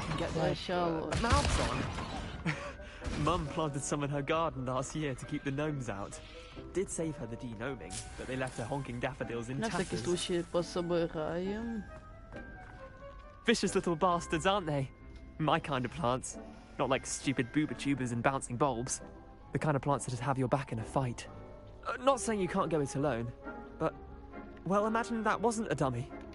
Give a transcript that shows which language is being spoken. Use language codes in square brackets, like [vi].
[en] they can get their mouths on. Mum planted some in her garden last year to keep the gnomes out. Did save her the de-gnoming, but they left her honking daffodils in tatters. [ru] На всякий случай пособираем. [en] Vicious little bastards, aren't they? My kind of plants. Not like stupid booba tubers and bouncing bulbs. The kind of plants that just have your back in a fight. Not saying you can't go it alone, but... Well, imagine that wasn't a dummy.